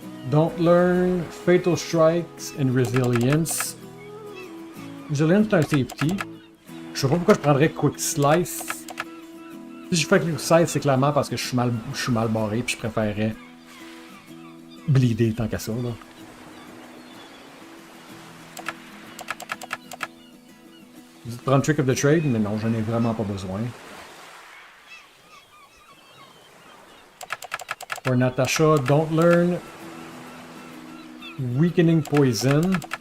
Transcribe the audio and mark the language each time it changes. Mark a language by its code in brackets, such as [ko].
[en] Don't learn Fatal Strikes and Resilience. [fr] Resilience, c'est un safety. Je sais pas pourquoi je prendrais Quick Slice. Si je fais Quick Slice, c'est clairement parce que je suis mal barré puis je préférerais bleeder tant qu'à ça. Là. Vous dites prendre Trick of the Trade, mais non, j'en ai vraiment pas besoin. [en] For Natasha, don't learn Weakening Poison.